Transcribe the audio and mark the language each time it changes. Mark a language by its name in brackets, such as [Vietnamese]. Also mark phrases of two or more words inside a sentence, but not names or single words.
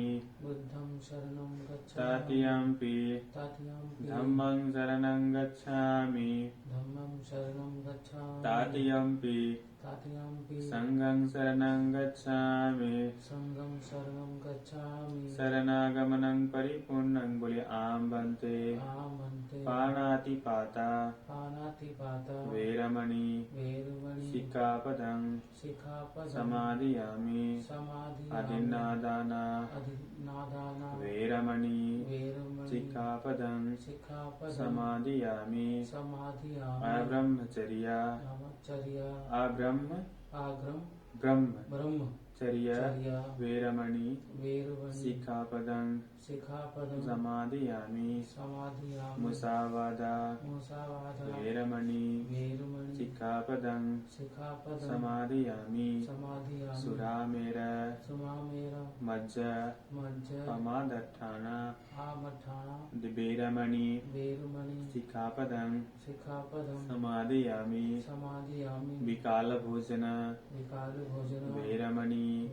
[Pali] बुद्धं शरणं गच्छामि तृतीयंपि तृतीयं धम्मं शरणं गच्छामि धम्मं शरणं गच्छामि तृतीयंपि तृतीयं संघं शरणं गच्छामि संघं शरणं गच्छामि शरणागमनं परिपूर्णं बोले आम बनते आमन्ते पाणातिपाता पानातिपाता वेरमणि वेरुमणि सिक्खापदं सिक्खापदं समादियामि समाधियामि अधिन्नादाना अधिनादाना वेरमणि वेरुमणि सिक्खापदं सिक्खापदं समादियामि समाधियामि अब्रह्मचर्या ब्रह्मचर्या अब्रह्म आग्रम ब्रह्म ब्रह्मचर्या चर्या वेरमणि वेरुमणि सिक्खापदं सिक्खापदं समादियामि समाधियामि मुसावादा मुसावादा वेरमणि वेरुमणि सिक्खापदं सिक्खापदं समादियामि समाधियामि सुरामेर सुमामेर मज्ज मज्ज पमादट्ठाना आमठाना वेरमणि वेरुमणि सिक्खापदं सिक्खापदं समादियामि समाधियामि विकाल भोजन विकाल भोजन वेरमणि